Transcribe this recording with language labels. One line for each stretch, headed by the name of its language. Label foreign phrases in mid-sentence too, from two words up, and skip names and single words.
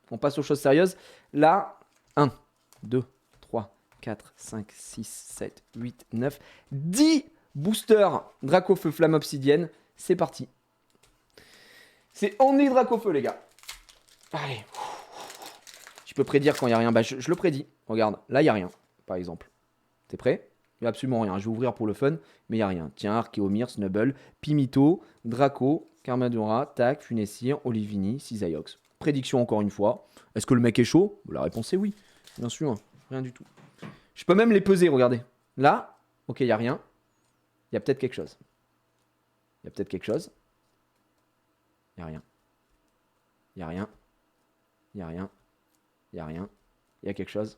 French: Là, 1, 2, 3, 4, 5, 6, 7, 8, 9, 10 boosters Dracofeu Flamme Obsidienne. C'est parti. C'est only Dracofeu, les gars. Allez. Je peux prédire quand il n'y a rien. Bah, je le prédis. Regarde, là, il n'y a rien, par exemple. T'es prêt? Il n'y a absolument rien. Je vais ouvrir pour le fun, mais il n'y a rien. Tiens, Archeomir, Snubble, Pimito, Draco, Carmadura, Tac, Funessir, Olivini, Cisaiox. Prédiction encore une fois. Est-ce que le mec est chaud? La réponse est oui. Bien sûr. Rien du tout. Je peux même les peser, regardez. Là, ok, il n'y a rien. Il y a peut-être quelque chose. Il n'y a rien. Il y a quelque chose.